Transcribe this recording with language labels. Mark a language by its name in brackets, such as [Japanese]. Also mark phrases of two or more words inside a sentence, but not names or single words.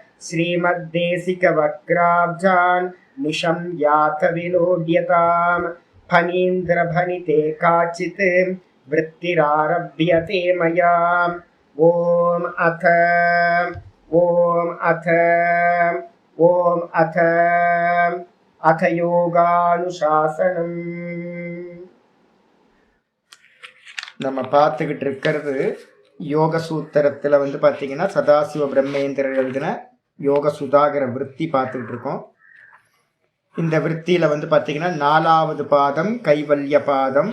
[Sanskrit] श्रीमद्देशिकवक्राब्जान् निशं यात विलोड्यताम् फणीन्द्रभनिते काचित् वृत्तिरारभ्यते मया। ओम अथ யோகானுசாசனம். [Tamil] நம்ம பார்த்துக்கிட்டு இருக்கிறது யோக சூத்திரத்தில் பார்த்தீங்கன்னா சதாசிவ பிரம்மேந்திரர் எழுதின யோக சுதாகர விருத்தி பார்த்துக்கிட்டு இருக்கோம். இந்த விருத்தியில் பார்த்தீங்கன்னா 4வது பாதம் கைவல்ய பாதம்.